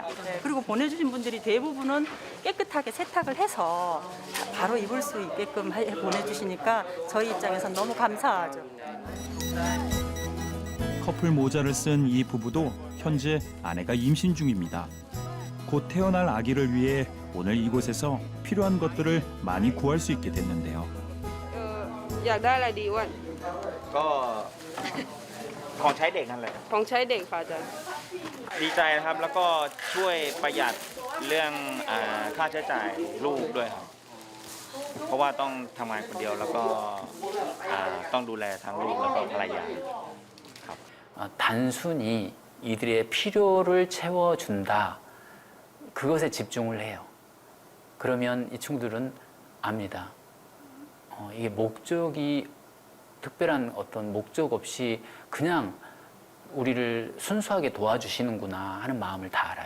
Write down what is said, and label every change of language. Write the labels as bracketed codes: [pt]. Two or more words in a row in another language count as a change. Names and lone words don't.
[ko] 네, 그리고 보내주신 분들이 대부분은 깨끗하게 세탁을 해서 바로 입을 수 있게끔 보내주시니까 저희 입장에서는 너무 감사하죠. 커플 모자를 쓴 이 부부도 현재 아내가 임신 중입니다. 곧 태어날 아기를 위해 오늘 이곳에서 필요한 것들을 많이 구할 수 있게 됐는데요. [th] อยากได้อะไรดีอ้วน ก็ของใช้เด็กนั่นแหละ ของใช้เด็กค่ะอาจารย์ ดีใจนะครับแล้วก็ช่วยประหยัดเรื่องค่าใช้จ่ายลูกด้วยครับเพราะว่าต้องทำงานคนเดียวแล้วก็ต้องดูแลทั้งลูกแล้วก็ภรรยา [ko] 단순히 이들의 필요를 채워준다. 그것에 집중을 해요. 그러면 이 친구들은 압니다. 이게 목적이 특별한 어떤 목적 없이 그냥 우리를 순수하게 도와주시는구나 하는 마음을 다 알아요.